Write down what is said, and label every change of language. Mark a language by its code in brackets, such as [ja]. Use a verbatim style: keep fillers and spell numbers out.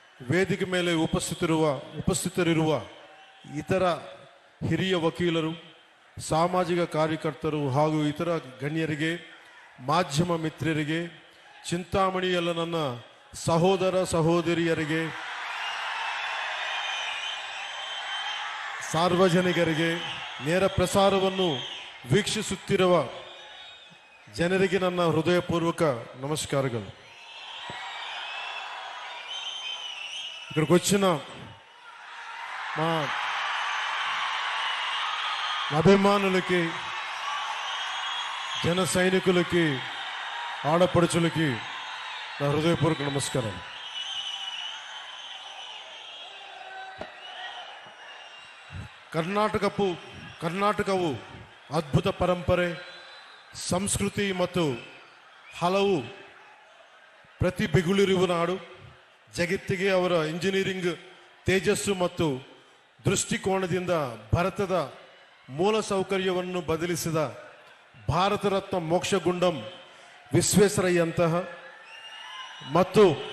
[kn] ವೇದಿಕೆ ಮೇಲೆ ಉಪಸ್ಥಿತಿರುವ ಉಪಸ್ಥಿತರಿರುವ ಇತರ ಹಿರಿಯ ವಕೀಲರು, ಸಾಮಾಜಿಕ ಕಾರ್ಯಕರ್ತರು ಹಾಗೂ ಇತರ ಗಣ್ಯರಿಗೆ, ಮಾಧ್ಯಮ ಮಿತ್ರರಿಗೆ, ಚಿಂತಾಮಣಿಯಲ್ಲ ನನ್ನ ಸಹೋದರ ಸಹೋದರಿಯರಿಗೆ, ಸಾರ್ವಜನಿಕರಿಗೆ, ನೇರ ಪ್ರಸಾರವನ್ನು ವೀಕ್ಷಿಸುತ್ತಿರುವ ಜನರಿಗೆ ನನ್ನ ಹೃದಯಪೂರ್ವಕ నమస్కారాలు. [te] ఇక్కడికి వచ్చిన మా అభిమానులకి, జన సైనికులకి, ఆడపడుచులకి నా హృదయపూర్వక నమస్కారం. [kn] ಕರ್ನಾಟಕವು ಕರ್ನಾಟಕವು ಅದ್ಭುತ ಪರಂಪರೆ, ಸಂಸ್ಕೃತಿ ಮತ್ತು ಹಲವು ಪ್ರತಿಭೆಗಳಿರುವ ನಾಡು. ಜಗತ್ತಿಗೆ ಅವರ ಇಂಜಿನಿಯರಿಂಗ್ ತೇಜಸ್ಸು ಮತ್ತು ದೃಷ್ಟಿಕೋನದಿಂದ ಭಾರತದ ಮೂಲ ಸೌಕರ್ಯವನ್ನು ಬದಲಿಸಿದ ಭಾರತರತ್ನ ಮೋಕ್ಷಗುಂಡಂ ವಿಶ್ವೇಶ್ವರಯ್ಯಂತಹ ಮತ್ತು